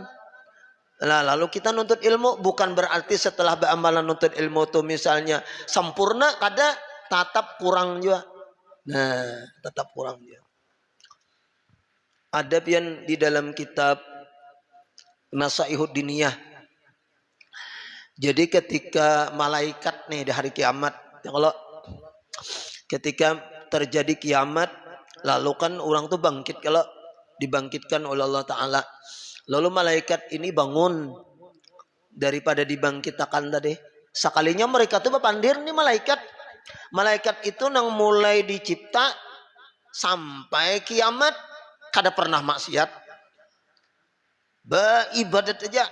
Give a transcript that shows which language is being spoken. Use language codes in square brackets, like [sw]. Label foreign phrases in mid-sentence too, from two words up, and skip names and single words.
[bjn] Nah, lalu kita nuntut ilmu bukan berarti setelah beramalan nuntut ilmu tuh misalnya sempurna, kada, tetap kurang juga. Nah, tetap kurang juga. Ada pian di dalam kitab Nasaihud Diniyah. [id] Jadi ketika malaikat nih di hari kiamat, kalau ketika terjadi kiamat, lalu kan orang tuh bangkit, kalau dibangkitkan oleh Allah Ta'ala. Lalu malaikat ini bangun daripada dibangkitkan tadi. [bjn] Sekalinya mereka tuh berpandir nih malaikat. Malaikat itu nang mulai dicipta sampai kiamat kada pernah maksiat. [id] Beribadat aja.